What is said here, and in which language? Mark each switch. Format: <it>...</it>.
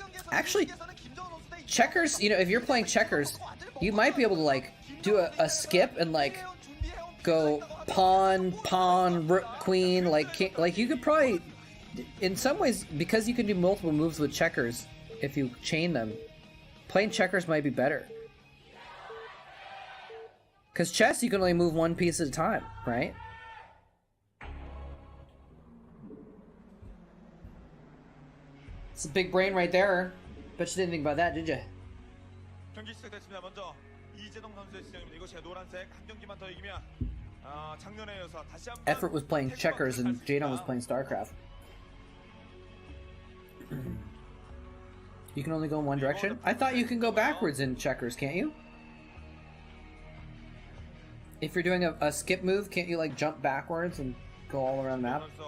<en>Actually, checkers, you know, if you're playing checkers, you might be able to, like, do a skip and, like, go pawn, rook, queen, like you could probably, in some ways, because you can do multiple moves with checkers, if you chain them, playing checkers might be better. Because chess, you can only move one piece at a time, right? It's a big brain right there. Bet you didn't think about that, did you?</en> <ko>경기 시작됐습니다. 먼저 이재동 선수의 시작입니다. 이거 제가 노란색 한 경기만 더 이기면 작년에 이어서 다시 한번</ko> <en>Effort was playing checkers and Jadon was playing Starcraft. You can only go in one direction? I thought you can go backwards in checkers, can't you? If you're doing a skip move, can't you like jump backwards and go all around the map?</en>